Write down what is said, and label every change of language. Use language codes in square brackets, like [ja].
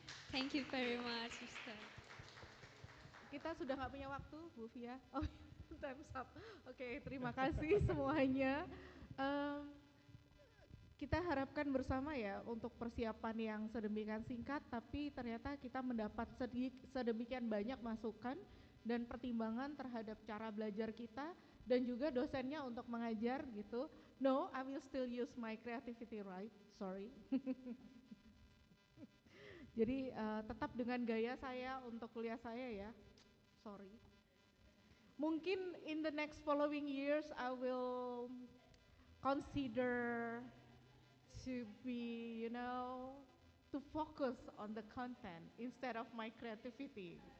[en] Thank you very much, Sister. [id] Kita sudah nggak punya waktu, Bu Fia. [en] Oh, time's up. [id] Oke, terima kasih semuanya. Kita harapkan bersama ya untuk persiapan yang sedemikian singkat, tapi ternyata kita mendapat sedemikian banyak masukan dan pertimbangan terhadap cara belajar kita dan juga dosennya untuk mengajar gitu. [en] No, I will still use my creativity, right? Sorry. [id] Jadi tetap dengan gaya saya untuk kuliah saya ya. Sorry. Mungkin [en] in the next following years I will consider to be, to focus on the content instead of my creativity.